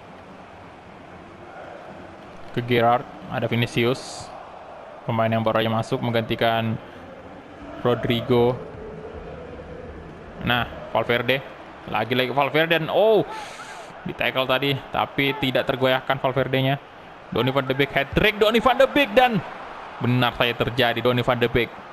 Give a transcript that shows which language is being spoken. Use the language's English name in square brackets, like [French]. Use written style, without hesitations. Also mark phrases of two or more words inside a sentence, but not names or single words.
[Indonesian] Ke Gerrard, ada Vinicius. Pemain yang baru aja masuk menggantikan Rodrigo. Nah, Valverde. Lagi-lagi Valverde dan oh, di tackle tadi, tapi tidak tergoyahkan Valverde-nya. Donny van de Beek hat-trick, Donny van de Beek dan benar saja terjadi Donny van de Beek.